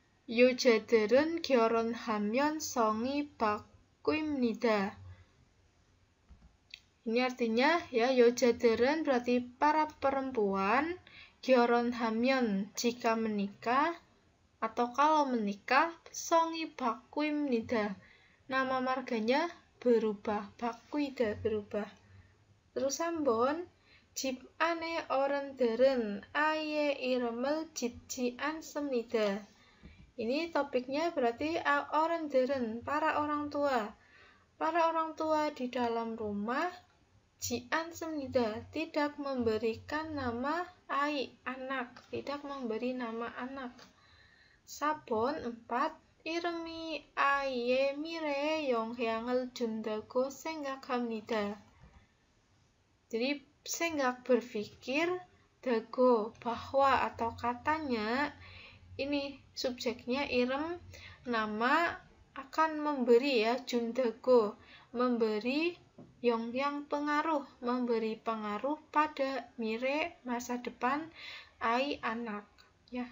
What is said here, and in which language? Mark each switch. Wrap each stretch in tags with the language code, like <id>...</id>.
<ko>여자들은 결혼하면 성이 바뀝니다.</ko> <id>Ini artinya ya,</id> <ko>여자들은</ko> <id>berarti para perempuan,</id> <ko>결혼하면</ko> <id>jika menikah atau kalau menikah,</id> <ko>성이 바뀝니다.</ko> <id>Nama marganya berubah, 바뀌다 berubah. Terus</id> <ko>한번 집 안에 어른들은 아이의 이름을 짓지 않습니다.</ko> <id>Ini topiknya berarti 어른들은 para orang tua. Para orang tua di dalam rumah</id> <ko>짓지 않습니다.</ko> <id>Tidak memberikan nama ai anak, tidak memberi nama anak. 4번 4.</id> <ko>이름이 아이의 미래에 영향을 준다고 생각합니다.</ko> <id>Jadi 생각 berpikir, dago bahwa atau katanya, ini subjeknya irem, nama akan memberi ya, jundago memberi, yang pengaruh, memberi pengaruh pada mire masa depan, ai anak ya.</id>